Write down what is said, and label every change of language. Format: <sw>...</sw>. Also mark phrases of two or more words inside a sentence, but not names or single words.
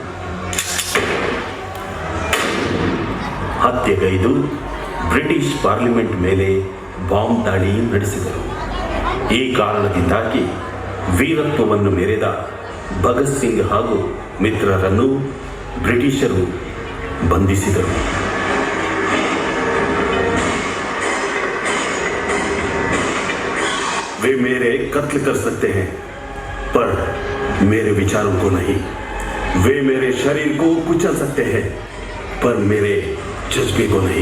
<kn>ಹತ್ಯೆಗೈದು ಬ್ರಿಟಿಷ್ ಪಾರ್ಲಿಮೆಂಟ್ ಮೇಲೆ ಬಾಂಬ್ ದಾಳಿ ನಡೆಸಿದರು. ಈ ಕಾರಣದಿಂದಾಗಿ ವೀರತ್ವವನ್ನು ಮೆರೆದ ಭಗತ್ ಸಿಂಗ್ ಹಾಗೂ ಮಿತ್ರರನ್ನು ಬ್ರಿಟಿಷರು ಬಂಧಿಸಿದರು.</kn> <hi>वे मेरे कत्ल कर सकते हैं पर मेरे विचारों को नहीं. वे मेरे शरीर को कुचल सकते हैं पर मेरे जज्बे को नहीं.</hi>